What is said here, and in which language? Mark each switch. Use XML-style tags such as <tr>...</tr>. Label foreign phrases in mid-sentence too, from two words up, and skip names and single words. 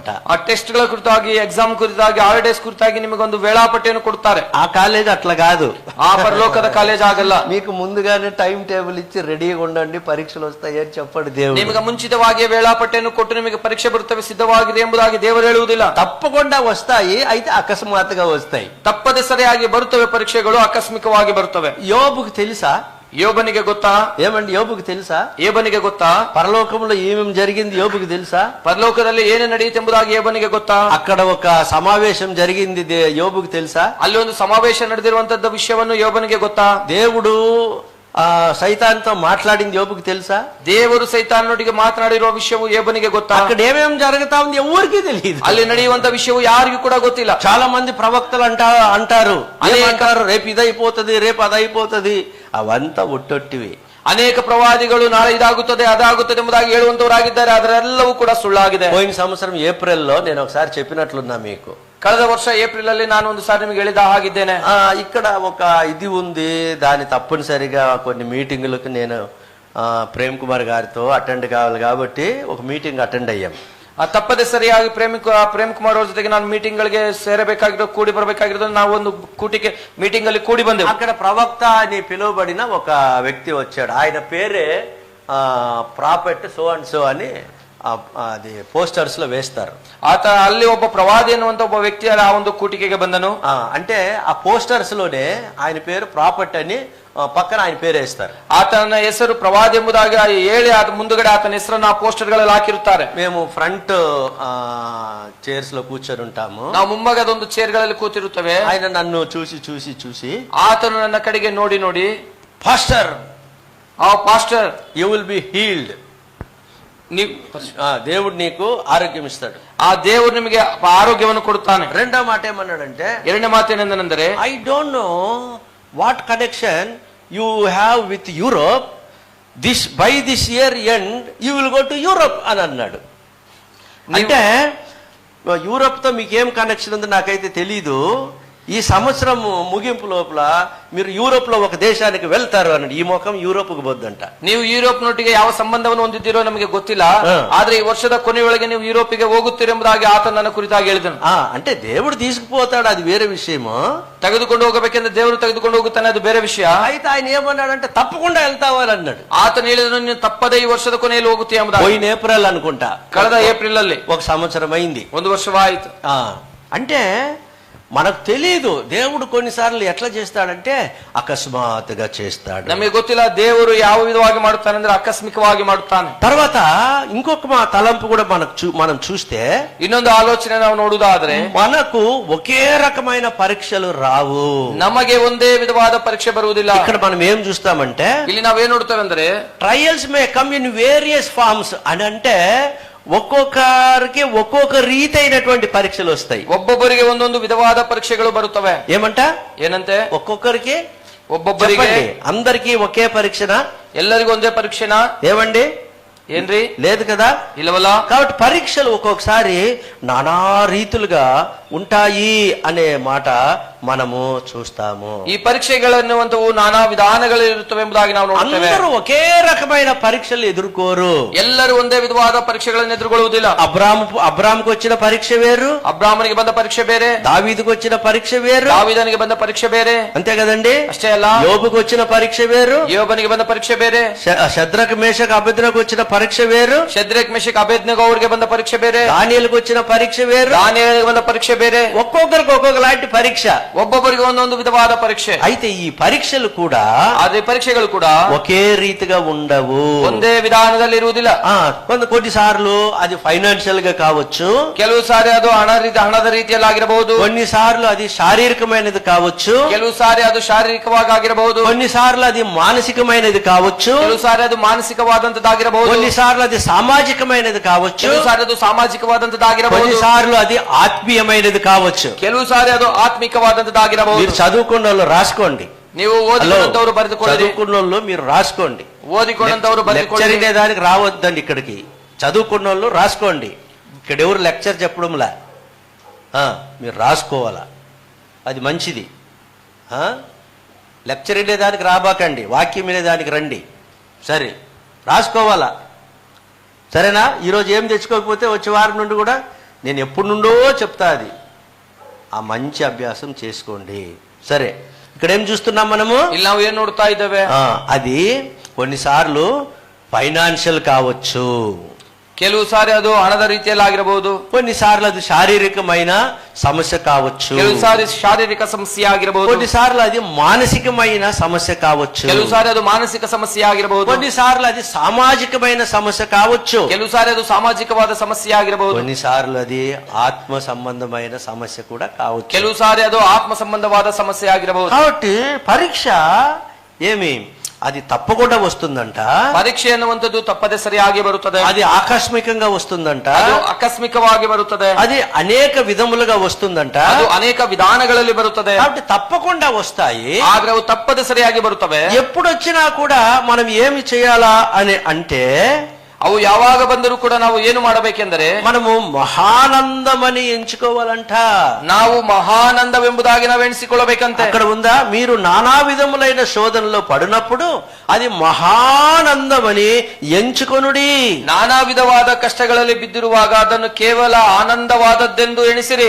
<kn>ಆ ಟೆಸ್ಟ್ ಗಳ ಕುರಿತಾಗಿ, ಎಕ್ಸಾಮ್ ಕುರಿತಾಗಿ, ಹಾಲಿಡೇಸ್ ಕುರಿತಾಗಿ ನಿಮಗೊಂದು ವೇಳಾಪಟ್ಟಿಯನ್ನು ಕೊಡುತ್ತಾರೆ.</kn> <te>ఆ కాలేజ్ అట్లా కాదు.</te> <kn>ಆ ಪರಲೋಕದ ಕಾಲೇಜ್ ಆಗಲ್ಲ.</kn> <te>మీకు ముందుగానే టైం టేబుల్ ఇచ్చి రెడీగా ఉండండి, పరీక్షలు వస్తాయి అని చెప్పండి దేవుడు.</te> <kn>ನಿಮಗೆ ಮುಂಚಿತವಾಗಿ ವೇಳಾಪಟ್ಟಿಯನ್ನು ಕೊಟ್ಟು ನಿಮಗೆ ಪರೀಕ್ಷೆ ಬರುತ್ತವೆ, ಸಿದ್ಧವಾಗಿದೆ ಎಂಬುದಾಗಿ ದೇವರು ಹೇಳುವುದಿಲ್ಲ.</kn> <te>తప్పకుండా వస్తాయి, అయితే అకస్మాత్తుగా వస్తాయి.</te> <kn>ತಪ್ಪದೆ ಸರಿಯಾಗಿ ಬರುತ್ತವೆ ಪರೀಕ್ಷೆಗಳು, ಆಕಸ್ಮಿಕವಾಗಿ ಬರುತ್ತವೆ.</kn> <te>యోబుకు తెలుసా?</te> <kn>యోబನಿಗೆ ಗೊತ್ತಾ?</kn> <te>ఏమండి యోబుకు తెలుసా?</te> <kn>యోబನಿಗೆ ಗೊತ್ತಾ?</kn> <te>పరలోకంలో ఏమేమి జరిగింది యోబుకు తెలుసా?</te> <kn>పరలోకದಲ್ಲಿ ಏನು ನಡೆಯುತ್ತೆ ಎಂಬುದಾಗಿ యోబನಿಗೆ ಗೊತ್ತಾ?</kn> <te>అక్కడ ఒక సమావేశం జరిగింది, యోబుకు తెలుసా?</te> <kn>ಅಲ್ಲಿ ಒಂದು ಸಮಾವೇಶ ನಡೆದಿರುವಂತದ್ದ ವಿಷಯವನ್ನು యోబನಿಗೆ ಗೊತ್ತಾ?</kn> <te>దేవుడు సైతాన్తో మాట్లాడింది యోబుకు తెలుసా?</te> <kn>ದೇವರು ಸೈತಾನನೊಟ್ಟಿಗೆ ಮಾತನಾಡಿರುವ ವಿಷಯವು యోబನಿಗೆ ಗೊತ್ತಾ?</kn> <te>అక్కడ ఏమేమి జరుగుతా ఉంది ఎవరికీ తెలియదు.</te> <kn>ಅಲ್ಲಿ ನಡೆಯುವಂತ ವಿಷಯವು ಯಾರಿಗೂ ಕೂಡ ಗೊತ್ತಿಲ್ಲ.</kn> <te>చాలా మంది ప్రవక్తలు అంటారు, రేపు ఇదైపోతుంది, రేపు అదైపోతుంది, అవంతా ఒట్టొట్టివి.</te> <kn>ಅನೇಕ ಪ್ರವಾದಿಗಳು ನಾಳೆ ಇದಾಗುತ್ತದೆ ಅದಾಗುತ್ತದೆ ಎಂಬುದಾಗಿ ಹೇಳುವಂತವರಾಗಿದ್ದಾರೆ, ಅದರೆಲ್ಲವೂ ಕೂಡ ಸುಳ್ಳಾಗಿದೆ.</kn> <te>పోయిన సంవత్సరం ఏప్రిల్లో నేను ఒకసారి చెప్పినట్లున్నా మీకు.</te> <kn>ಕಳೆದ ವರ್ಷ ಏಪ್ರಿಲ್ ಅಲ್ಲಿ ನಾನು ಒಂದು ಸಾರಿ ನಿಮಗೆ ಹೇಳಿದ ಹಾಗಿದ್ದೇನೆ.</kn> <te>ఇక్కడ ఒక ఇది ఉంది, దాని తప్పనిసరిగా కొన్ని మీటింగులకు నేను ప్రేమ్ కుమార్ గారితో అటెండ్ కావాలి కాబట్టి ఒక మీటింగ్ అటెండ్ అయ్యాం.</te> <kn>ತಪ್ಪದೆ ಸರಿಯಾಗಿ ಪ್ರೇಮ್ ಕುಮಾರ್ ಅವ್ರ ಜೊತೆಗೆ ನಾನು ಮೀಟಿಂಗ್ ಗಳಿಗೆ ಸೇರಬೇಕಾಗಿರೋ, ಕೂಡಿ ಬರಬೇಕಾಗಿರೋದು, ನಾವು ಒಂದು ಮೀಟಿಂಗ್ ಅಲ್ಲಿ ಕೂಡಿ ಬಂದೆವು.</kn> <te>అక్కడ ప్రవక్త అని పిలువబడిన ఒక వ్యక్తి వచ్చాడు. ఆయన పేరే ప్రాఫెట్</te> <en>so and so</en> <te>అని అది పోస్టర్స్ లో వేస్తారు.</te> <kn>ಅಲ್ಲಿ ಒಬ್ಬ ಪ್ರವಾದಿ ಅನ್ನುವಂತ ಒಬ್ಬ ವ್ಯಕ್ತಿ ಆ ಒಂದು ಕೂಟಿಕೆಗೆ ಬಂದನು.</kn> <te>అంటే ఆ పోస్టర్స్ లోనే ఆయన పేరు ప్రాపర్టీ అని పక్కన ఆయన పేరు వేస్తారు.</te> <kn>ಆತನ ಹೆಸರು ಪ್ರವಾದಿ ಎಂಬುದಾಗಿ ಹೇಳಿ ಮುಂದುಗಡೆ ಆತನ ಹೆಸರನ್ನು ಆ ಪೋಸ್ಟರ್ ಗಳಲ್ಲಿ ಹಾಕಿರುತ್ತಾರೆ.</kn> <te>మేము</te> <en>front chairs</en> <te>లో కూర్చొని ఉంటాము.</te> <kn>ನಾವು ಮುಂಭಾಗದ ಒಂದು ಚೇರ್ ಗಳಲ್ಲಿ ಕೂತಿರುತ್ತೇವೆ.</kn> <te>ఆయన నన్ను చూసి చూసి చూసి</te> <kn>ಆತನು ನನ್ನ ಕಡೆಗೆ ನೋಡಿ ನೋಡಿ,</kn> <te>పాస్టర్ పాస్టర్</te> <en>you will be healed,</en> <te>దేవుడు నీకు ఆరోగ్యం ఇస్తాడు,</te> <kn>ఆ దేవుడు నిಮಗೆ ఆరోగ్యವನ್ನು ಕೊಡುತ್ತಾನೆ.</kn> <te>రెండో మాట ఏమన్నాడంటే,</te> <kn>ಎರಡನೇ ಮಾತೇನೆಂದನೆಂದರೆ,</kn> <en>I don't know what connection you have with Europe, by this year end you will go to Europe</en> <te>అని అన్నాడు. అంటే యూరోప్ తో మీకేం కనెక్షన్ ఉంది నాకైతే తెలీదు, ఈ సంవత్సరం ముగింపు లోపల మీరు యూరోప్ లో ఒక దేశానికి వెళ్తారు అన్నాడు. ఈ ముఖం యూరోప్ కు పోద్దంట.</te> <kn>ನೀವು ಯುರೋಪ್ ನೊಟ್ಟಿಗೆ ಯಾವ ಸಂಬಂಧವನ್ನು ಹೊಂದಿದ್ದೀರೋ ನಮಗೆ ಗೊತ್ತಿಲ್ಲ, ಆದ್ರೆ ಈ ವರ್ಷದ ಕೊನೆಯೊಳಗೆ ನೀವು ಯುರೋಪಿಗೆ ಹೋಗುತ್ತೀರೆಂಬುದಾಗಿ ಆತ ನನ್ನ ಕುರಿತಾಗಿ ಹೇಳಿದನು.</kn> <te>అంటే దేవుడు తీసుకుపోతాడు, అది వేరే విషయము.</te> <kn>ತೆಗೆದುಕೊಂಡು ಹೋಗಬೇಕೆಂದ್ರೆ ದೇವರು ತೆಗೆದುಕೊಂಡು ಹೋಗುತ್ತಾನೆ, ಅದು ಬೇರೆ ವಿಷಯ.</kn> <te>అయితే ఆయన ఏమన్నాడంటే తప్పకుండా వెళ్తావు అని అన్నాడు.</te> <kn>ಆತನು ಹೇಳಿದನು, ನೀನು ತಪ್ಪದೇ ಈ ವರ್ಷದ ಕೊನೆಯಲ್ಲಿ ಹೋಗುತ್ತೀಯ ಎಂಬುದಾಗಿ.</kn> <te>పోయిన ఏప్రిల్ అనుకుంటా,</te> <kn>ಕಳೆದ ಏಪ್ರಿಲ್ ಅಲ್ಲಿ</kn> <te>ఒక సంవత్సరం అయింది,</te> <kn>ಒಂದು ವರ್ಷವಾಯಿತು.</kn> <te>అంటే మనకు తెలియదు దేవుడు కొన్నిసార్లు ఎట్లా చేస్తాడంటే అకస్మాత్తుగా చేస్తాడు.</te> <kn>ನಮಗೆ ಗೊತ್ತಿಲ್ಲ ದೇವರು ಯಾವ ವಿಧವಾಗಿ ಮಾಡುತ್ತಾನೆ ಅಂದ್ರೆ ಆಕಸ್ಮಿಕವಾಗಿ ಮಾಡುತ್ತಾನೆ.</kn> <te>తర్వాత ఇంకొక తలంపు కూడా మనం చూస్తే,</te> <kn>ಇನ್ನೊಂದು ಆಲೋಚನೆ ನಾವು ನೋಡುವುದಾದ್ರೆ,</kn> <te>మనకు ఒకే రకమైన పరీక్షలు రావు,</te> <kn>ನಮಗೆ ಒಂದೇ ವಿಧವಾದ ಪರೀಕ್ಷೆ ಬರುವುದಿಲ್ಲ.</kn> <te>ఇక్కడ మనం ఏం చూస్తామంటే,</te> <kn>ಇಲ್ಲಿ ನಾವೇನ್ ನೋಡ್ತೇವೆ ಅಂದ್ರೆ,</kn> <en>trials may come in various forms</en> <te>అని, అంటే ఒక్కొక్కరికి ఒక్కొక్క రీతి అయినటువంటి పరీక్షలు వస్తాయి.</te> <kn>ಒಬ್ಬೊಬ್ಬರಿಗೆ ಒಂದೊಂದು ವಿಧವಾದ ಪರೀಕ್ಷೆಗಳು ಬರುತ್ತವೆ.</kn> <te>ఏమంట,</te> <kn>ಏನಂತೆ?</kn> <te>ఒక్కొక్కరికి</te> <kn>ಒಬ್ಬೊಬ್ಬರಿಗೆ,</kn> <te>అందరికి ఒకే పరీక్షనా?</te> <kn>ಎಲ್ಲರಿಗೂ ಒಂದೇ ಪರೀಕ್ಷೆನಾ?</kn> <te>ఏమండి,</te> <kn>ಏನ್ರಿ?</kn> <te>లేదు కదా.</te> <kn>ಇಲ್ಲವಲ್ಲ.</kn> <te>కాబట్టి పరీక్షలు ఒక్కొక్కసారి నానా రీతులుగా ఉంటాయి అనే మాట మనము చూస్తాము.</te> <kn>ಈ ಪರೀಕ್ಷೆಗಳನ್ನುವಂತವು ನಾನಾ ವಿಧಾನಗಳು ಇರುತ್ತವೆ ಎಂಬುದಾಗಿ ನಾವು ನೋಡುತ್ತೇವೆ.</kn> <te>అందరూ ఒకే రకమైన పరీక్షలు ఎదుర్కోరు,</te> <kn>ಎಲ್ಲರೂ ಒಂದೇ ವಿಧವಾದ ಪರೀಕ್ಷೆಗಳನ್ನು ಎದುರುಗೊಳ್ಳುವುದಿಲ್ಲ.</kn> <te>అబ్రాముకు వచ్చిన పరీక్ష వేరు,</te> <kn>ಅಬ್ರಾಮನಿಗೆ ಬಂದ ಪರೀಕ್ಷೆ ಬೇರೆ,</kn> <te>దావీదుకు వచ్చిన పరీక్ష వేరు,</te> <kn>దావీదನಿಗೆ ಬಂದ ಪರೀಕ್ಷೆ ಬೇರೆ,</kn> <te>అంతే కదండి.</te> <kn>ಅಷ್ಟೇ ಅಲ್ಲ,</kn> <te>యోబుకు వచ్చిన పరీక్ష వేరు,</te> <kn>ಯೋಬನಿಗೆ ಬಂದ ಪರೀಕ್ಷೆ ಬೇರೆ,</kn> <te>శద్రకు మేషకు అబేద్నెగోకు వచ్చిన పరీక్ష వేరు,</te> <kn>ಶದ್ರಕ್ ಮೆಷಕ್ ಅಬೇದ್ನೆಗೋ ಅವರಿಗೆ ಬಂದ ಪರೀಕ್ಷೆ ಬೇರೆ,</kn> <te>దానియేలుకు వచ్చిన పరీక్ష వేరు,</te> <kn>దానియేలుಗೆ ಬಂದ ಪರೀಕ್ಷೆ ಬೇರೆ.</kn> <te>ఒక్కొక్కరికి ఒక్కొక్క లాంటి పరీక్ష,</te> <kn>ಒಬ್ಬೊಬ್ಬರಿಗೆ ಒಂದೊಂದು ವಿಧವಾದ ಪರೀಕ್ಷೆ.</kn> <te>అయితే ఈ పరీక్షలు కూడా,</te> <kn>ಅದೇ ಪರೀಕ್ಷೆಗಳು ಕೂಡ</kn> <te>ఒకే రీతిగా ఉండవు,</te> <kn>ಒಂದೇ ವಿಧಾನದಲ್ಲಿ ಇರುವುದಿಲ್ಲ.</kn> <te>కొన్నిసార్లు అది ఫైనాన్షియల్ గా కావచ్చు,</te> <kn>ಕೆಲವು ಸಾರಿ ಅದು ಹಣದ ರೀತಿಯಲ್ಲಿ ಆಗಿರಬಹುದು,</kn> <te>కొన్నిసార్లు అది శారీరకమైనది కావచ్చు,</te> <kn>ಕೆಲವು ಸಾರಿ ಅದು ಶಾರೀರಿಕವಾಗಿ ಆಗಿರಬಹುದು,</kn> <te>కొన్నిసార్లు అది మానసికమైనది కావచ్చు,</te> <kn>ಕೆಲವು ಸಾರಿ ಅದು ಮಾನಸಿಕವಾದಂತದ್ದಾಗಿರಬಹುದು,</kn> <te>కొన్నిసార్లు అది సామాజికమైనది కావచ్చు,</te> <kn>ಕೆಲವು ಸಾರಿ ಅದು ಸಾಮಾಜಿಕವಾದಂತದ್ದಾಗಿರಬಹುದು,</kn> <te>కొన్నిసార్లు అది ఆత్మీయమైనది కావచ్చు,</te> <kn>ಕೆಲವು ಸಾರಿ ಅದು ಆತ್ಮಿಕವಾದಂತದ್ದಾಗಿರಬಹುದು.</kn> <te>మీరు చదువుకున్న వాళ్ళు రాసుకోండి,</te> <kn>ನೀವು ಓದಿಕೊಂಡಂತವರು ಬರೆದುಕೊಳ್ಳಿ,</kn> <te>చదువుకున్న వాళ్ళు మీరు రాసుకోండి,</te> <kn>ಓದಿಕೊಂಡಂತವರು ಬರೆದುಕೊಳ್ಳಿ.</kn> <te>లెక్చర్ దానికి రావద్దండి ఇక్కడికి, చదువుకున్న వాళ్ళు రాసుకోండి. ఇక్కడ ఎవరు లెక్చర్ చెప్పడంలా, మీరు రాసుకోవాలా, అది మంచిది. లెక్చర్ దానికి రాబాకండి, వాక్యం దానికి రండి. సరే, రాసుకోవాలా, సరేనా? ఈరోజు ఏం తెచ్చుకోకపోతే వచ్చే వారం నుండి కూడా నేను ఎప్పటి నుండో చెప్తా, అది ఆ మంచి అభ్యాసం చేసుకోండి. సరే, ఇక్కడ ఏం చూస్తున్నాం మనము?</te> <kn>ಇಲ್ಲಿ ನಾವು ಏನ್ ನೋಡ್ತಾ ಇದ್ದೇವೆ?</kn> <te>అది కొన్నిసార్లు ఫైనాన్షియల్ కావచ్చు,</te> <kn>ಕೆಲವು ಸಾರಿ ಅದು ಹಣದ ರೀತಿಯಲ್ಲಿ ಆಗಿರಬಹುದು,</kn> <te>కొన్నిసార్లు అది శారీరకమైన సమస్య కావచ్చు,</te> <kn>ಕೆಲವು ಸಾರಿ ಶಾರೀರಿಕ ಸಮಸ್ಯೆ ಆಗಿರಬಹುದು,</kn> <te>కొన్నిసార్లు అది మానసికమైన సమస్య కావచ్చు,</te> <kn>ಕೆಲವು ಸಾರಿ ಅದು ಮಾನಸಿಕ ಸಮಸ್ಯೆ ಆಗಿರಬಹುದು,</kn> <te>కొన్నిసార్లు అది సామాజికమైన సమస్య కావచ్చు,</te> <kn>ಕೆಲವು ಸಾರಿ ಅದು ಸಾಮಾಜಿಕವಾದ ಸಮಸ್ಯೆ ಆಗಿರಬಹುದು,</kn> <te>కొన్నిసార్లు అది ఆత్మ సంబంధమైన సమస్య కూడా కావచ్చు,</te> <kn>ಕೆಲವು ಸಾರಿ ಅದು ಆತ್ಮ ಸಂಬಂಧವಾದ ಸಮಸ್ಯೆ ಆಗಿರಬಹುದು.</kn> <te>కాబట్టి పరీక్ష ఏమి అది తప్పకుండా వస్తుందంట,</te> <kn>ಪರೀಕ್ಷೆ ಎನ್ನುವಂಥದ್ದು ತಪ್ಪದೆ ಸರಿಯಾಗಿ ಬರುತ್ತದೆ,</kn> <te>అది ఆకస్మికంగా వస్తుందంట,</te> <kn>ಅದು ಆಕಸ್ಮಿಕವಾಗಿ ಬರುತ್ತದೆ,</kn> <te>అది అనేక విధములుగా వస్తుందంట,</te> <kn>ಅದು ಅನೇಕ ವಿಧಾನಗಳಲ್ಲಿ ಬರುತ್ತದೆ.</kn> <te>కాబట్టి తప్పకుండా వస్తాయి,</te> <kn>ಆದ್ರೆ ಅವು ತಪ್ಪದೆ ಸರಿಯಾಗಿ ಬರುತ್ತವೆ.</kn> <te>ఎప్పుడు వచ్చినా కూడా మనం ఏమి చేయాలా అని అంటే,</te> <kn>ಅವು ಯಾವಾಗ ಬಂದರೂ ಕೂಡ ನಾವು ಏನು ಮಾಡಬೇಕೆಂದರೆ,</kn> <te>మనము మహానందమని ఎంచుకోవాలంట.</te> <kn>ನಾವು మహానందವೆಂಬುದಾಗಿ ನಾವು ಎಣಿಸಿಕೊಳ್ಳಬೇಕಂತೆ.</kn> <te>అక్కడ ఉందా? మీరు నానా విధములైన శోధనలో పడినప్పుడు అది మహానందమని ఎంచుకొనుడి.</te> <kn>ನಾನಾ ವಿಧವಾದ ಕಷ್ಟಗಳಲ್ಲಿ ಬಿದ್ದಿರುವಾಗ ಅದನ್ನು ಕೇವಲ ಆನಂದವಾದದ್ದೆಂದು ಎಣಿಸಿರಿ.</kn>